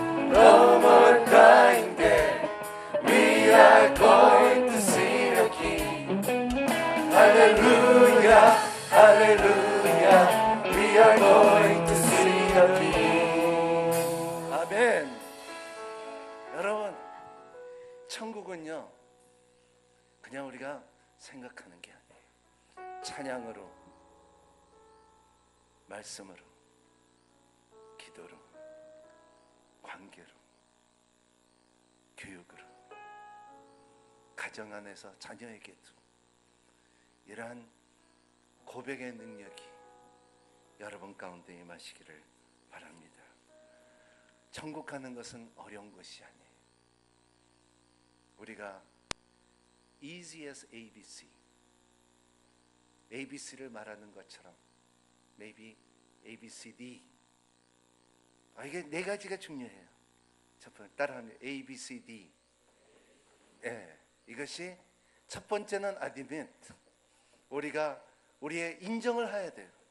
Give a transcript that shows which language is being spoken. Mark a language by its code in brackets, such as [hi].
[en] No more crying there. We are going to see the King. Hallelujah, hallelujah, we are going to see the King. [ko] 아멘. 여러분, 천국은요 그냥 우리가 생각하는 게 아니에요. 찬양으로, 말씀으로, 기도로, 관계로, 교육으로, 가정 안에서 자녀에게도 이러한 고백의 능력이 여러분 가운데 임하시기를 바랍니다. 천국 가는 것은 어려운 것이 아니에요. 우리가 [en] easy as ABC, [ko] ABC를 말하는 것처럼 [en] maybe ABCD. [ko] 이게 네 가지가 중요해요. 첫 번째 따라하면 ABCD. 이것이 첫 번째는 admit. 우리가 우리의 인정을 해야 돼요.